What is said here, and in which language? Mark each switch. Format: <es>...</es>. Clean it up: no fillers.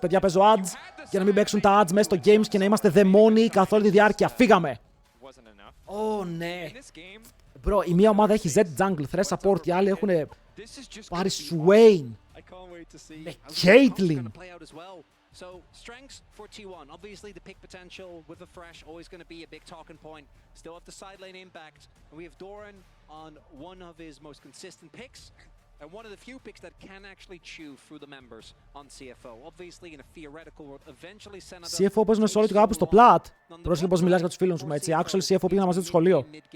<el>Παιδιά, παίζω ads για να μην παίξουν τα ads μέσα στο games και να είμαστε δαιμόνιοι καθ' όλη τη διάρκεια. Φύγαμε! Ω, ναι. Bro, η μία ομάδα έχει Z jungle, threat support, οι άλλοι έχουν πάρει Swain με Caitlyn.</el> <en>So strengths for T1. Obviously the pick potential with the Thresh always going to be a big talking point. Still have the side lane impact. And we have Doran on one of his most consistent picks. And one of the few picks that can actually chew through the members on CFO. Obviously in a theoretical world, eventually Senator...</en> <el>CFO παίζουν σε όλο και κάπου στο plat. Πρόσεχε πως μιλάς για τους φίλους μου, έτσι.</el> <en>Actually</en> <el>CFO πήγαινα μαζί στο σχολείο.</el>